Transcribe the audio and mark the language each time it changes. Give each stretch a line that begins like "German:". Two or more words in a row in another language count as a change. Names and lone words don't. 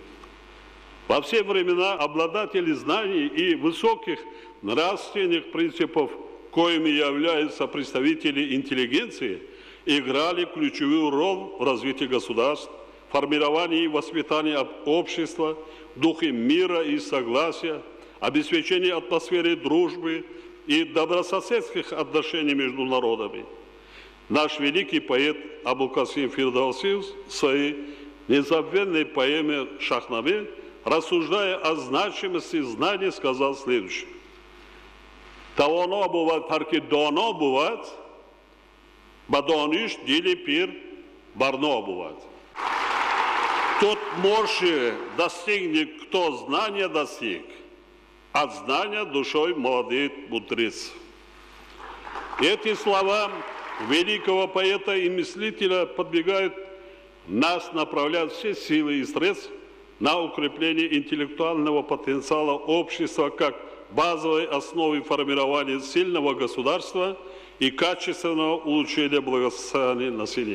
Russian: Во все времена обладатели знаний и высоких нравственных принципов, коими являются представители интеллигенции, играли ключевую роль в развитии государств, формировании и воспитании общества в духе мира и согласия, обеспечение атмосферы дружбы и добрососедских отношений между народами. Наш великий поэт Абулкасим Фирдавси в своей незабвенной поэме «Шахнаме», рассуждая о значимости знаний, сказал следующее.
Tajik: «Тавано бувад, ҳарки доно бувад, ба дониш дили пир барно бувад».
Russian: Тот мощи достигнет, кто знания достиг, от знания душой молодеет мудрец. Эти слова великого поэта и мыслителя подвигают нас направлять все силы и средства на укрепление интеллектуального потенциала общества как базовой основы формирования сильного государства и качественного улучшения благосостояния населения.